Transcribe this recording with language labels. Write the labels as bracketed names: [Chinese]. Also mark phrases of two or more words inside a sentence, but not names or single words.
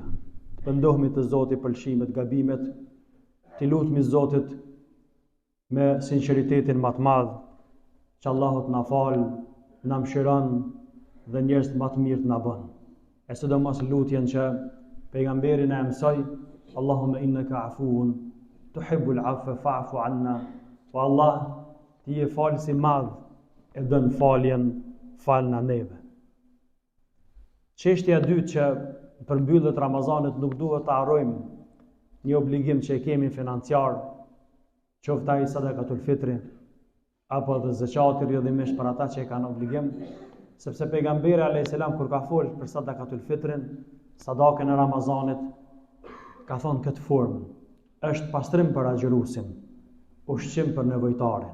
[Albanian] Pendohemi te Zoti për lëshimet, gabimet, t'i lutmi Zotit me sinqeritetin më të madh, që Allahu të na falë, na mëshiron dhe njerëz më të mirë të na bën. E sidomos lutjen që pejgamberi na mësoi, [Arabic] اللهم إنك عفو تحب العفو فاعف عنا. [Albanian] O Allah, ti je falës i madh e dën faljen, falna neve. Çështja e dytë që përmbyllet Ramazanit nuk duhet të harrojmë një obligim që e kemi financiar, qoftë ai [Arabic] صدقة الفطر [Albanian] apo dhe zakati rrjedhimisht për ata që e kanë obligim, sepse pejgamberi [Arabic] عليه السلام [Albanian] kur ka folur për [Arabic] صدقة الفطر, [Albanian] sadakën e Ramazanit, ka thonë këtë formë: është pastrim për agjëruesin, ushqim për nevojtarin.